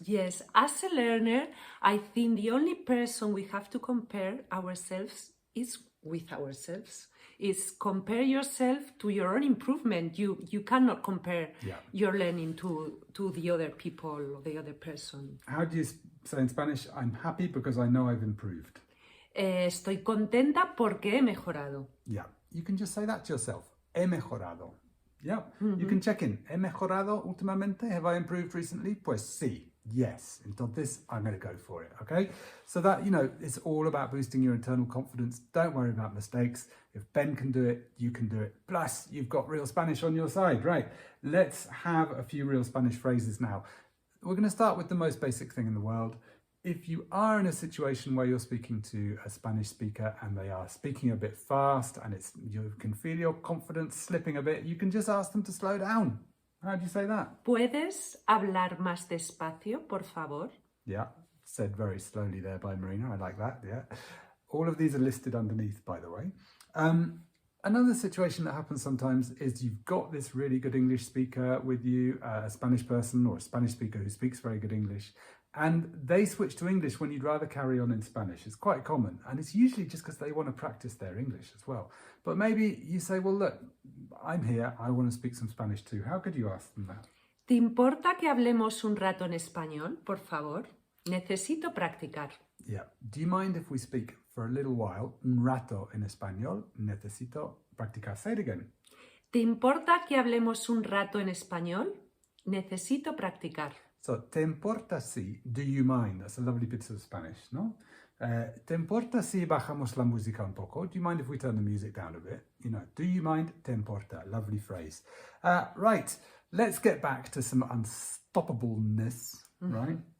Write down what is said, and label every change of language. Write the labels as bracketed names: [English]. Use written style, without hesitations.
[English] Yes, as a learner, I think the only person we have to compare ourselves is with ourselves. Is compare yourself to your own improvement. You cannot compare your learning to the other people or the other person. How do you say in Spanish, I'm happy because I know I've improved? [Spanish] Estoy contenta porque he mejorado. [English] Yeah, you can just say that to yourself. He mejorado. Yeah, you can check in. [Spanish] ¿He mejorado últimamente? [English] Have I improved recently? Pues sí. Yes. Entonces, I'm going to go for it. Okay? So that, it's all about boosting your internal confidence. Don't worry about mistakes. If Ben can do it, you can do it. Plus, you've got real Spanish on your side, right? Let's have a few real Spanish phrases now. we're going to start with the most basic thing in the world. If you are in a situation where you're speaking to a Spanish speaker and they are speaking a bit fast and you can feel your confidence slipping a bit, you can just ask them to slow down. How do you say that? [Spanish] ¿Puedes hablar más despacio, por favor? [English] Yeah, said very slowly there by Marina. I like that, yeah. All of these are listed underneath, by the way. Another situation that happens sometimes is you've got this really good English speaker with you, a Spanish person or a Spanish speaker who speaks very good English, and they switch to English when you'd rather carry on in Spanish. It's quite common, and it's usually just because they want to practice their English as well. But maybe you say, well, look, I'm here, I want to speak some Spanish too. How could you ask them that? [Spanish] ¿Te importa que hablemos un rato en español, por favor? Necesito practicar. [English] Yeah. Do you mind if we speak for a little while? [Spanish] Un rato en español. Necesito practicar. Say it again. ¿Te importa que hablemos un rato en español? Necesito practicar. [English] So, ¿te importa si? Do you mind? That's a lovely bit of Spanish, no? ¿Te importa si bajamos la música un poco? Do you mind if we turn the music down a bit? You know, do you mind? Te importa. Lovely phrase. Right, let's get back to some unstoppableness, right?